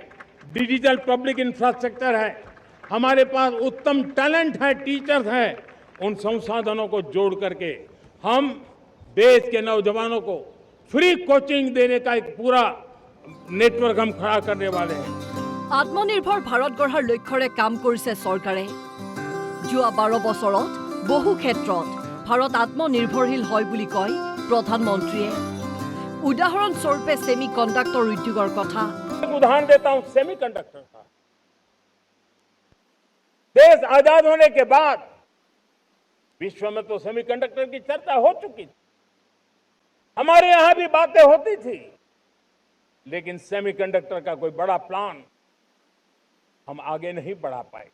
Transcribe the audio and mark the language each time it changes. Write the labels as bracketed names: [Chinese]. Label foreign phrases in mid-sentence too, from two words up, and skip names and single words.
[Hindi] डिजिटल पब्लिक इंफ्रास्ट्रक्चर है, हमारे पास उत्तम टैलेंट है, टीचर्स हैं, उन संसाधनों को जोड़ करके हम देश के नौजवानों को फ्री कोचिंग देने का एक पूरा नेटवर्क हम खड़ा करने वाले हैं। [Assamese] আত্মনিৰ্ভৰ ভাৰত গঢ়াৰ লক্ষ্যৰে কাম কৰিছে চৰকাৰে। যোৱা 12 বছৰত বহু ক্ষেত্ৰত ভাৰত আত্মনিৰ্ভৰশীল হয় বুলি কয় প্ৰধানমন্ত্ৰীয়ে। উদাহৰণ স্বৰূপে [English] semi conductor [Assamese] উদ্যোগৰ কথা। [Hindi] एक उदाहरण देता हूं [English] semi conductor [Hindi] का। देश आजाद होने के बाद विश्व में तो सेमीकंडक्टर की चर्चा हो चुकी थी, हमारे यहां भी बातें होती थी, लेकिन सेमीकंडक्टर का कोई बड़ा प्लान हम आगे नहीं बढ़ा पाए।